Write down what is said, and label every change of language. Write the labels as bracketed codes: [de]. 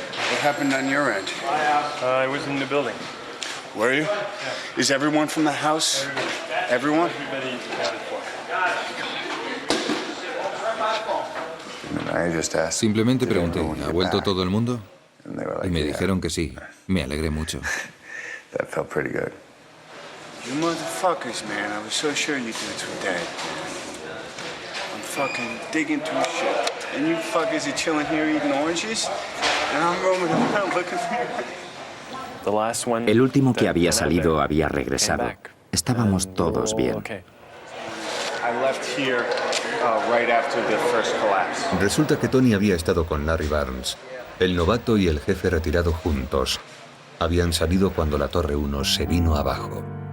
[en] What happened on your end? I was in the building. Were you? Is everyone from the house? Everyone? Everybody accounted for. [es] Simplemente pregunté, ¿ha vuelto todo el mundo? Y me dijeron que sí. Me alegré mucho. [en] That felt pretty good. You motherfuckers, man. I was so sure you dudes were dead. I'm fucking digging through shit. And you fuckers are chilling here eating oranges? And I'm roaming around looking for you. [es] El último que había salido había regresado. Estábamos todos bien. [en] I left here right after the first collapse. [es] Resulta que Tony había estado con Larry Barnes. El novato y el jefe retirado juntos. Habían salido cuando la Torre 1 se vino abajo.